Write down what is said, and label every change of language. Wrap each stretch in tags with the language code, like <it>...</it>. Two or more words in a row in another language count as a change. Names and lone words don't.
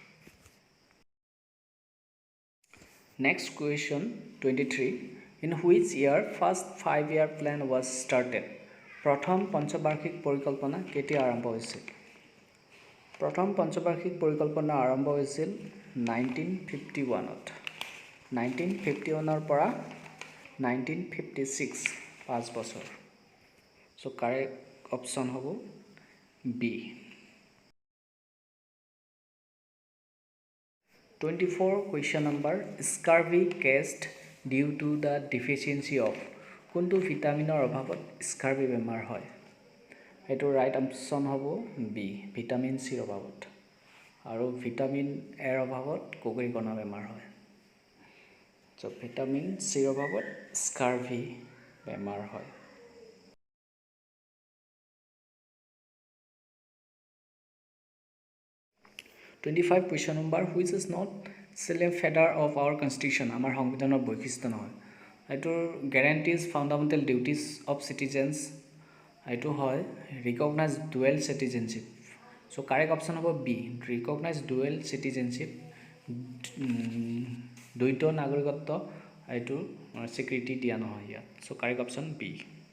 <en>next question 23 in which year first 5-year plan was started</en> <as>প্ৰথম পঞ্চবাৰ্ষিক পৰিকল্পনা কেতিয়া আৰম্ভ হৈছিল প্ৰথম পঞ্চবাৰ্ষিক পৰিকল্পনা আৰম্ভ হৈছিল 1951ত 1951 পৰা</as> <en>1956 5 বছৰ so correct option হ'ব বি 24 question number scurvy caused due to the deficiency of</en> <as>কোনটো ভিটামিনৰ অভাৱত স্কাৰ্ভি বেমাৰ হয় এটো</as> <en>right option</en> <as>হ'ব বি</as> <en>vitamin C</en> <as>অভাৱত আৰু ভিটামিন এৰ অভাৱত কোকৰিকণা বেমাৰ হয়</as> <en>So vitamin C</en> <as>অভাৱত স্কাৰ্ভি বেমাৰ হয়</as> <en>25 question number which is not self feather of our constitution</en> <as>আমাৰ সংবিধানৰ বৈশিষ্ট্য নহয় এটো</as> <en>guarantees fundamental duties of citizens</en> <as>এটো হয়</as> <en>recognize dual citizenship so correct option হ'ব B recognize dual citizenship</en> <as>দুইটো নাগৰিকত্ব এটো স্বীকৃতি দিয়া নহয় ইয়াত</as> <en>so correct option B</en>